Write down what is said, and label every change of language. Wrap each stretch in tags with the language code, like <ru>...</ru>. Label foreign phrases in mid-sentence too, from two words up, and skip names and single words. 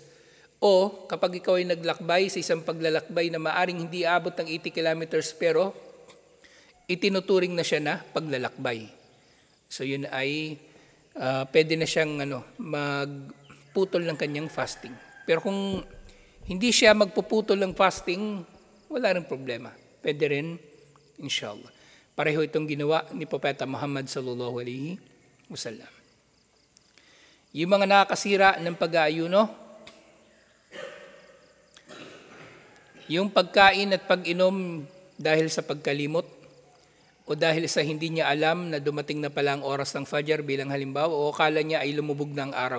<tl>O kapag ikaw ay naglakbay sa isang paglalakbay na maaring hindi abot ng 80 kilometers pero itinuturing na siya na paglalakbay. So yun ay pwede na siyang magputol ng kanyang fasting. Pero kung hindi siya magpuputol ng fasting, wala rin problema. Pwede rin, inshallah. Pareho itong ginawa ni Propeta Muhammad</tl> <ar>صلى الله عليه وسلم.</ar> <tl>Yung mga nakakasira ng pag-aayuno, yung pagkain at pag-inom dahil sa pagkalimot o dahil sa hindi niya alam na dumating na pala ang oras ng Fajr bilang halimbawa o akala niya ay lumubog na ang araw.</tl>